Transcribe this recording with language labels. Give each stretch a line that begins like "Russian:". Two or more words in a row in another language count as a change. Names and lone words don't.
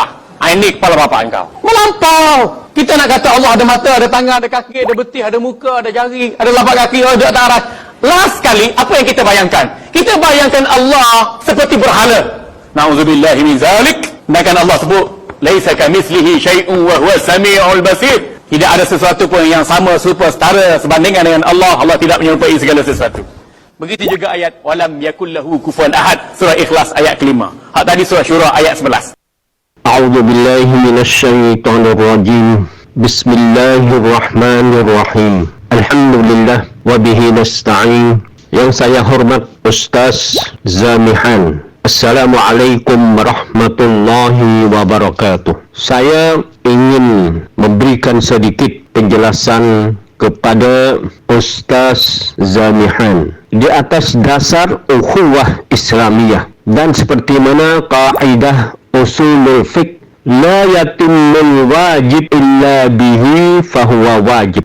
Malay: Ini kepala bapak kau. Melampau. Kita nak kata Allah ada mata, ada tangan, ada kaki, ada betih, ada muka, ada jari, ada lapak kaki, ada darah. Last sekali, apa yang kita bayangkan? Kita bayangkan Allah seperti berhala.
Arabic: نعوذ بالله من ذلك.
Malay: Dan Allah sebut,
Arabic: ليس كمثله شيء وهو السميع البصير.
Malay: Tidak ada sesuatu pun yang sama, serupa, setara, sebandingan dengan Allah. Allah tidak menyerupai segala sesuatu. Begitu juga ayat
Arabic: ولم يكن له كفوا أحد,
Malay: surah Ikhlas ayat ke-5. Hak tadi surah Syura ayat 11.
Arabic: أعوذ بالله من الشيطان الرجيم. بسم الله الرحمن الرحيم. الحمد لله وبه نستعين.
Malay: Yang saya hormat Ustaz Zamihan.
Arabic: السلام عليكم ورحمة الله وبركاته.
Malay: Saya ingin memberikan sedikit penjelasan kepada Ustaz Zamihan di atas dasar
Arabic: أخوة إسلامية
Malay: dan seperti mana kaidah
Arabic: أصول الفقه لا يتم الواجب إلا به فهو واجب.